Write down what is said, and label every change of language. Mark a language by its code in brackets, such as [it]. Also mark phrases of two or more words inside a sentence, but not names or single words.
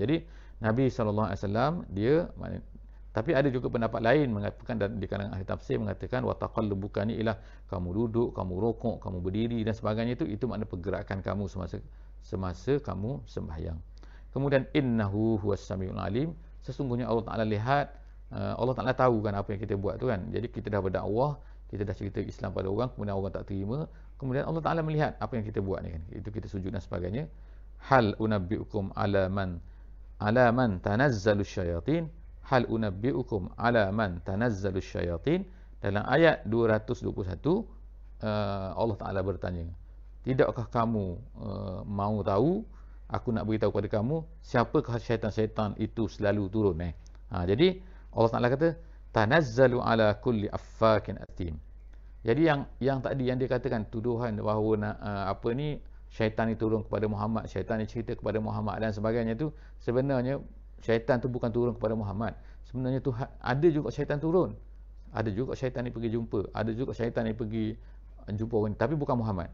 [ms] Jadi Nabi SAW dia, tapi ada juga pendapat lain mengatakan, dan di kalangan ahli tafsir mengatakan [ar] وتقلبك [ms] ni ialah kamu duduk, kamu rukuk, kamu berdiri dan sebagainya, itu makna pergerakan kamu semasa kamu sembahyang. Kemudian [ar] إنه هو السميع العليم, [ms] Sesungguhnya Allah Ta'ala lihat, Allah Ta'ala tahu kan apa yang kita buat tu kan. Jadi kita dah berdakwah, kita dah cerita Islam pada orang, kemudian orang tak terima, kemudian Allah Ta'ala melihat apa yang kita buat ni kan. Itu kita sujud dan sebagainya. [ar] هل أنبئكم على من تنزل الشياطين. هل أنبئكم على من تنزل الشياطين. [ms] Dalam ayat 221, Allah Ta'ala bertanya, tidakkah kamu mahu tahu, aku nak beritahu kepada kamu siapakah syaitan-syaitan itu selalu turun. Jadi Allah Ta'ala kata [ar] تنزل على كل أفاك أثيم. [ms] Jadi yang tadi yang dia katakan tuduhan bahawa syaitan ni turun kepada Muhammad, syaitan ni cerita kepada Muhammad dan sebagainya tu, sebenarnya syaitan tu bukan turun kepada Muhammad. Sebenarnya tu ada juga syaitan turun. Ada juga syaitan ni pergi jumpa, ada juga syaitan ni pergi jumpa orang, tapi bukan Muhammad.